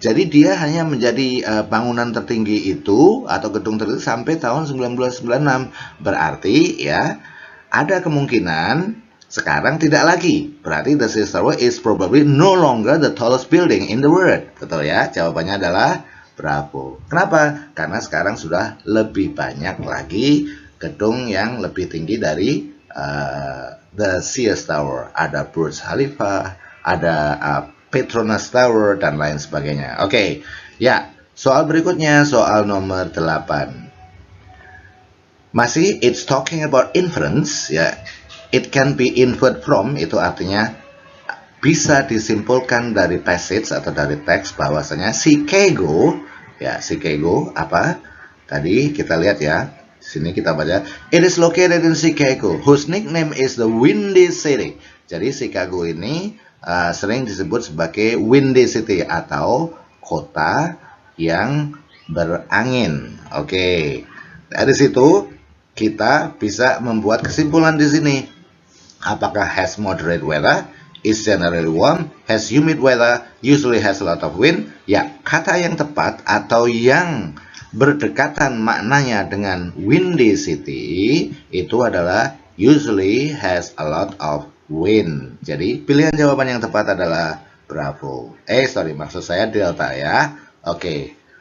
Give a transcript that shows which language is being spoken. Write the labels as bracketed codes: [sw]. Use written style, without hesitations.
[id] Jadi dia hanya menjadi bangunan tertinggi itu atau gedung tertinggi sampai tahun 1996. Berarti ya ada kemungkinan sekarang tidak lagi. Berarti [en] the Sears Tower is probably no longer the tallest building in the world. [id] Betul ya? Jawabannya adalah bravo. Kenapa? Karena sekarang sudah lebih banyak lagi gedung yang lebih tinggi dari the Sears Tower. Ada Burj Khalifa, ada Petronas Tower, dan lain sebagainya. Oke, ya, soal berikutnya, soal nomor 8. Masih, [en] it's talking about inference, ya. It can be inferred from, [id] itu artinya bisa disimpulkan dari passage atau dari teks bahwasanya Chicago, ya, Chicago, apa? Tadi kita lihat ya, sini kita baca, [en] it is located in Chicago, whose nickname is the Windy City. [id] Jadi Chicago ini sering disebut sebagai Windy City atau kota yang berangin. Oke, dari situ kita bisa membuat kesimpulan di sini. Apakah [en] has moderate weather, is generally warm, has humid weather, usually has a lot of wind? [id] Ya, kata yang tepat atau yang berdekatan maknanya dengan Windy City itu adalah [en] usually has a lot of wind. [id] Jadi pilihan jawaban yang tepat adalah bravo. Maksud saya delta ya. Oke.